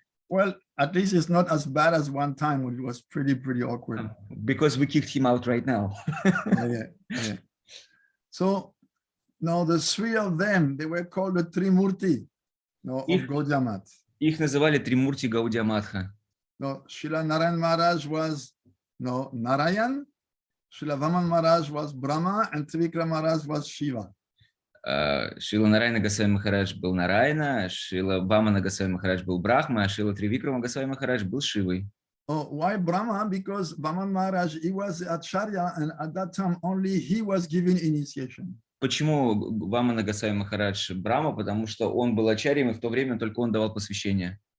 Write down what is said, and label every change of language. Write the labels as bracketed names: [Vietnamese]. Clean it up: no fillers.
[English] Well, at least it's not as bad as one time when it was pretty awkward. Because we kicked him out right now. Yeah. So now the three of them, they were called the Trimurti of Gaudiya Math. [Russian] Их называли Тримурти Гаудия Матха. [English] No, Srila Narayan Maharaj was Narayan, Srila Vamаны Maharaj was Brahma, and Tривикрамы Maharaj was Shiva. [Russian] Шрила Нараяна Госвами Махарадж был Нараяна, Шрила Ваманы Госвами Махарадж был Брахма, а Шрила Тривикрамы Госвами Махарадж был Шивой. [English] Oh, why Brahma? Because Vamаны Maharaj, he was the Acharya, and at that time only he was giving initiation. [Russian] Почему Ваманы Госвами Махарадж Брахма? Потому что он был ачарьем, и в то время только он давал посвящение.